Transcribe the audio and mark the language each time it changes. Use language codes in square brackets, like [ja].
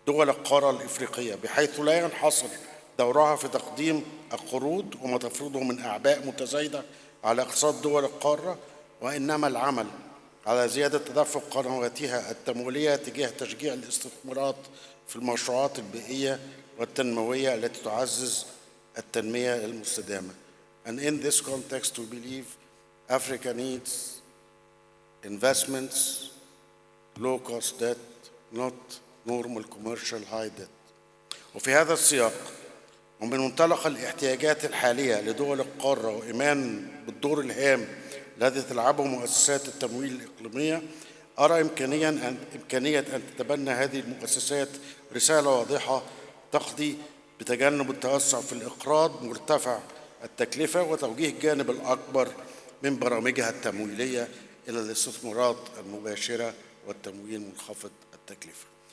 [ar] القارة الإفريقية، بحيث لا ينحصر دورها في تقديم القروض وما تفرضه من أعباء متزايدة على اقتصاد دول القارة، وإنما العمل على زيادة تدفق قنواتها التمويلية تجاه تشجيع الاستثمارات في المشروعات البيئية والتنموية التي تعزز التنمية المستدامة. [en] And in this context, we believe Africa needs investments, low-cost debt, not normal commercial high debt. [ar] وفي هذا السياق ومن منطلق الاحتياجات الحالية لدول القارة وإيمان بالدور الهام الذي تلعبه مؤسسات التمويل الإقليمية، أرى إمكانية أن تتبنى هذه المؤسسات رسالة واضحة تقضي بتجنب التوسع في الإقراض مرتفع التكلفة وتوجيه الجانب الأكبر من برامجها التمويلية إلى الاستثمارات المباشرة والتمويل منخفض التكلفة.